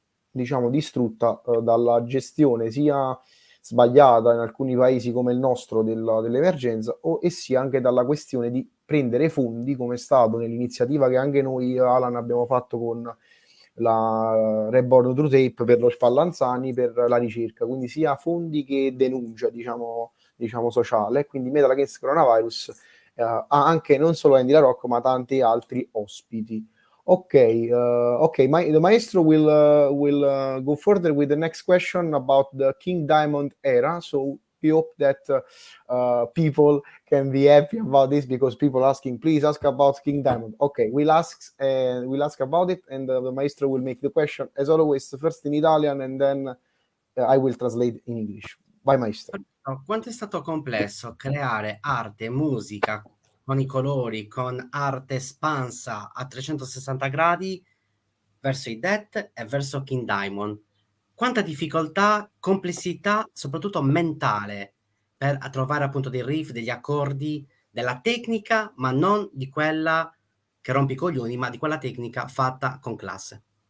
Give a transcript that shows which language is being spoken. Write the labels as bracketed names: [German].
[Italian] diciamo, distrutta dalla gestione sia sbagliata in alcuni paesi come il nostro dell'emergenza, e sia anche dalla questione di prendere fondi, come è stato nell'iniziativa che anche noi, Alan, abbiamo fatto con la Reborn True Tape per lo Spallanzani, per la ricerca, quindi sia fondi che denuncia, diciamo sociale. Quindi Metal Against Coronavirus ha anche non solo Andy LaRocque ma tanti altri ospiti. [English] Okay, the maestro will go further with the next question about the King Diamond era. So we hope that people can be happy about this, because people asking, please ask about King Diamond. Okay, we'll ask about it, and the maestro will make the question as always first in Italian, and then I will translate in English. [Italian] Vai maestro. Quanto è stato complesso creare arte e musica con i colori, con arte espansa a 360 gradi verso i Death e verso King Diamond. Quanta difficoltà, complessità, soprattutto mentale, per trovare appunto dei riff, degli accordi, della tecnica, ma non di quella che rompe i coglioni, ma di quella tecnica fatta con classe.